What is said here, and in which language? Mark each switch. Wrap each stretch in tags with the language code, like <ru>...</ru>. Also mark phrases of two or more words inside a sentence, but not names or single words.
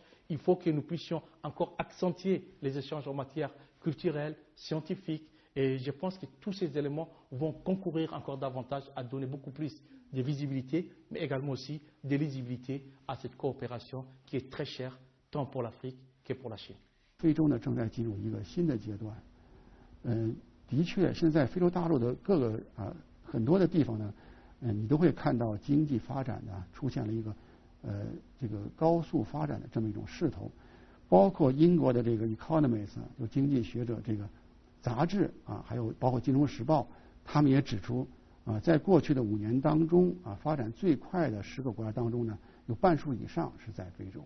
<fr>Il faut que nous puissions encore accentuer les échanges en matière culturelle, scientifique, et je pense que tous ces éléments vont concourir encore davantage à donner beaucoup plus de visibilité, mais également aussi de lisibilité à cette coopération qui est très chère tant pour l'Afrique que pour la Chine.</fr> <zh>非洲呢正在进入一个新的阶段，的确，现在非洲大陆的各个很多的地方呢，你都会看到经济发展呢出现了一个这个高速发展的这么一种势头，包括英国的这个 Economist 就经济学者这个杂志还有包括《金融时报》，他们也指出在过去的5年当中发展最快的10个国家当中呢，有半数以上是在非洲。</zh>